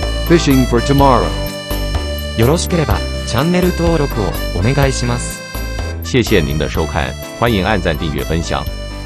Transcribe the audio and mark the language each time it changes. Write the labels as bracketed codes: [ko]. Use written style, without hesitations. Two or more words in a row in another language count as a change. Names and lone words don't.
[en] Fishing for tomorrow. [ja] よろしければチャンネル登録をお願いします。 [zh] 谢谢您的收看，欢迎按赞、订阅、分享。